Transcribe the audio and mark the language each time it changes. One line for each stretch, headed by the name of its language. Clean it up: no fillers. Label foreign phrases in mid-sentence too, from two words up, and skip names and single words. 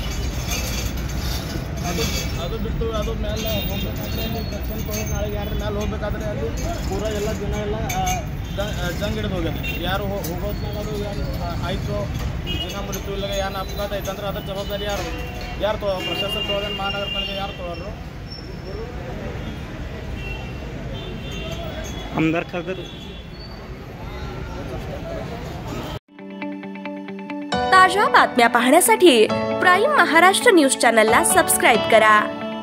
Kannada: ಅದು ಬಿಟ್ಟು ಅದು ಮೇಲೆ ಹೋಗ್ಬೇಕಾದ್ರೆ ನೀವು ದರ್ಶನ ತೊಗೊಂಡು ನಾಳೆ ಯಾರ ಮೇಲೆ ಹೋಗ್ಬೇಕಾದ್ರೆ ಅಲ್ಲಿ ಪೂರ ಎಲ್ಲ ದಿನ ಎಲ್ಲ ಜಂಗ್ ಹಿಡಿದು ಹೋಗ್ಯದ। ಯಾರು ಹೋಗೋದ್ಮೇಲೆ ಅದು ಏನು ಆಯಿತು ಜನ ಮೃತ್ಯು ಇಲ್ಲ ಏನು ಅಪಘಾತ ಆಯ್ತಂದ್ರೆ ಅದ್ರ ಜವಾಬ್ದಾರಿ ಯಾರು ಪ್ರಶಾಸನ ತೊಗೊಳ್ಳೋದು, ಮಹಾನಗರಪಾಲಿಕೆ ಯಾರು ತೊಗೊಳ್ಳೋರು?
Marathi: आमदार खासदार। ताज्या बातम्या पाहण्यासाठी प्राईम महाराष्ट्र न्यूज चॅनलला सबस्क्राईब करा।